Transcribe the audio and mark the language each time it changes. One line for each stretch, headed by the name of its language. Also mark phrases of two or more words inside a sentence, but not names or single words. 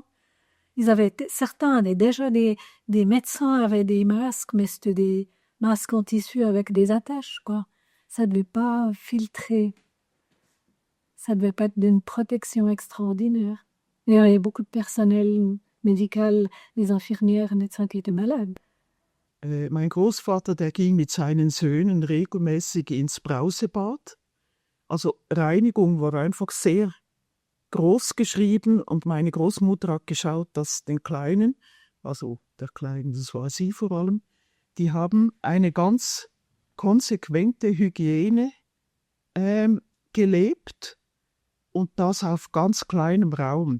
French: Certains avaient déjà des médecins avaient des masques, mais c'était des masques en tissu avec des attaches, quoi. Ça ne devait pas filtrer. Ça ne devait pas être d'une protection extraordinaire. Et il y avait beaucoup de personnel médical, des infirmières, des médecins qui étaient malades.
German: Mein Großvater, der ging mit seinen Söhnen regelmäßig ins Brausebad. Also Reinigung war einfach sehr groß geschrieben und meine Großmutter hat geschaut, dass den Kleinen, also der Kleinen, das war sie vor allem, die haben eine ganz konsequente Hygiene gelebt und das auf ganz kleinem Raum.